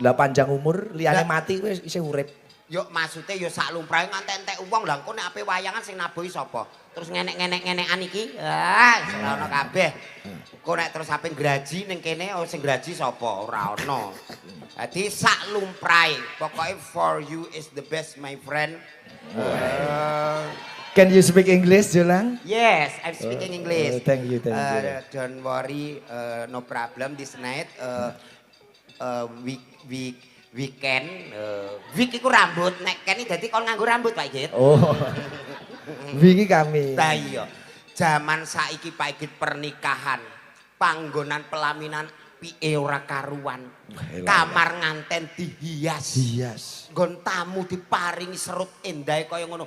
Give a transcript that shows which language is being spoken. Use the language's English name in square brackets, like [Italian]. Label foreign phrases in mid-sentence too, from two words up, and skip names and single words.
[Javanese] Lah panjang umur liyane mati kowe isih urip. Yo maksudnya yo sak lumrahe ngantek entek uang lah engko nek ape wayangan sing nabuhi sapa? Terus ngenek-ngenekan iki. Ora ono kabeh. Engko nek terus ape graji ning kene sing graji sapa? Ora ono. Dadi sak lumrahe. [English] Pokoke for you is the best my friend. Can you speak English, Jolang? Yes, I'm speaking English. Thank you. Don't worry, no problem this night. [Javanese] Weekend, week iku rambut, nek kene dadi kon nganggo rambut Pak Igit. Oh. Wingi kami. Lah iya. Zaman saiki Pak Igit pernikahan, panggonan pelaminan piye ora karuan. Kamar nganten dihias. Nggon tamu diparingi serut endahe kaya ngono.